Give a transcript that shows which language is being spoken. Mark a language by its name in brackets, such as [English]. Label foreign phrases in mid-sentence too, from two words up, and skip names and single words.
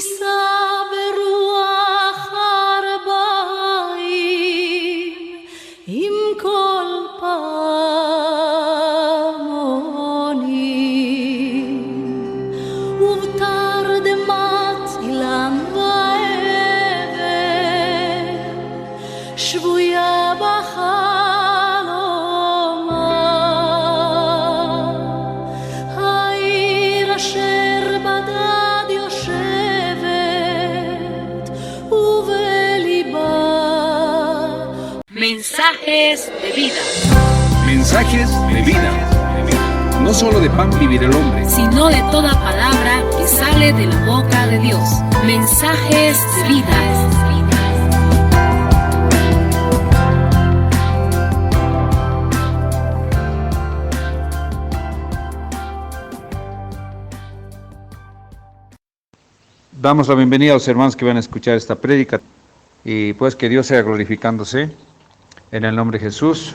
[Hebrew] ברוח ארבעים עם כל פעמונים ובתרדמת אילן ואבן שבויה בחלומה העיר אשר בדד יושבת ובליבה [Spanish] Mensajes de vida, Mensajes de vida. No solo de pan vivirá el hombre, sino de toda palabra que sale de la boca de Dios. Mensajes de vida. Damos la bienvenida a los hermanos que van a escuchar esta prédica y pues que Dios sea glorificándose en el nombre de Jesús.